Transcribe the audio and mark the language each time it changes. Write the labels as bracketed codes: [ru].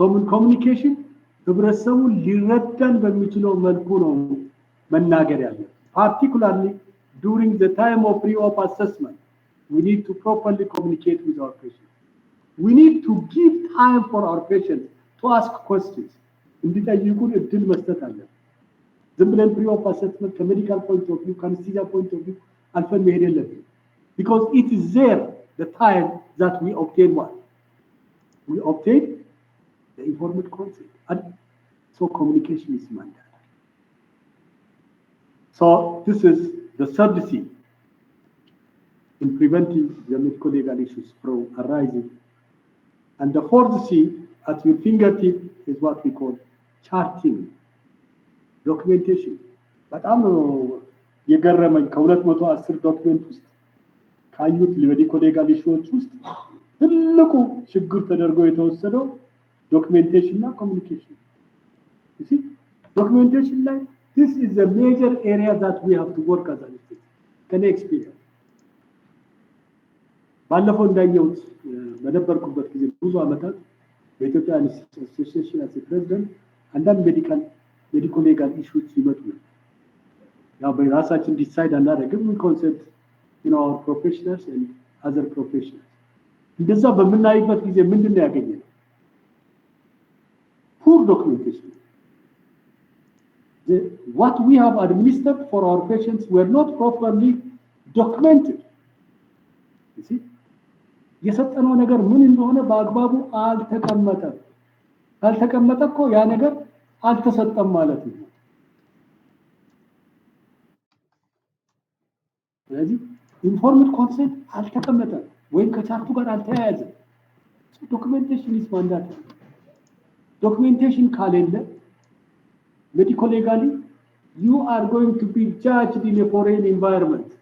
[am] ኮሚኒኬሽን ህብረተሰቡ ሊረዳን በሚችለው መልኩ ነው መናገር ያለው። [en] particularly during the time of pre-op assessment, we need to properly communicate with our patients. We need to give time for our patients to ask questions. [am] እንዲጠይቁን እድል መስጠት አለብን። [en] ዝም ብለን pre-op assessment ከሜዲካል ፖይንት ኦፍ ቪው ከአነስቴዚያ ፖይንት ኦፍ ቪው [am] አልፈን መሄድ የለብንም። [en] because it is there the time that we obtain what? We obtain the informed consent. And so communication is mandatory. So this is the third C in preventing the medical legal issues from arising. And the fourth C at your fingertip is what we call charting, documentation. [am] በጣም የገረመኝ ከ210 ዶክመንት ውስጥ ካዩት ለሜዲካል ሌጋል ኢሹዎች ውስጥ ትልቁ ችግር ተደርጎ የተወሰደው documentation እና communication. [en] You see, documentation like this is a major area that we have to work as an institute. Can I experience? [am] ባለፈው እንዳየሁት በነበርኩበት ጊዜ ብዙ አመታት በኢትዮጵያ አሶሲዬሽን [en] as a president [am] አንዳንድ medical legal issues ይመጡ ነው። ያው በራሳችን ዲሳይድ አናደርግም። [en] we consult our professionals and other professionals. [am] እንደዛ በምናይበት ጊዜ ምንድነው ያገኘነው? [en] Poor documentation. what we have administered for our patients were not properly documented. You see? [am] የሰጠነው ነገር ምን እንደሆነ በአግባቡ አልተቀመጠም። ካልተቀመጠ እኮ ያ ነገር አልተሰጠም ማለት ነው። ስለዚህ ኢንፎርምድ ኮንሰንት አልተቀመጠም ወይም ከቻርቱ ጋር አልተያያዘም። [en] ዶክመንቴሽን ኢዝ ማንዳቶሪ። [am] ዶክመንቴሽን ካሌለ [en] medical legally you are going to be judged in a foreign environment.